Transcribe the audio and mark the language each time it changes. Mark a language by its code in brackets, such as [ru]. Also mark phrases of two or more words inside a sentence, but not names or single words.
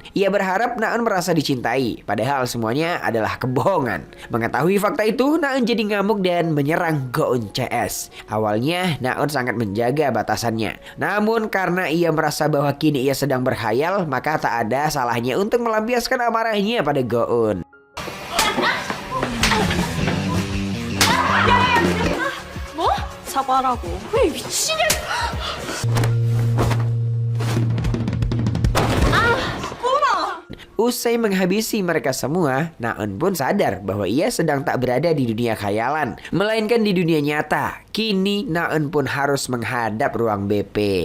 [id] Ia berharap Naeun merasa dicintai, padahal semuanya adalah kebohongan. Mengetahui fakta itu, Naeun jadi ngamuk dan menyerang Go-eun CS. Awalnya Naeun sangat menjaga batasannya. Namun karena ia merasa bahwa kini ia sedang berkhayal, maka tak ada salahnya untuk melampiaskan amarahnya pada Go-eun. [ko] 뭐? 사과하라고. 왜 미치겠... [id] Usai menghabisi mereka semua, Naeun pun sadar bahwa ia sedang tak berada di dunia khayalan, melainkan di dunia nyata. Kini Naeun pun harus menghadap ruang BP.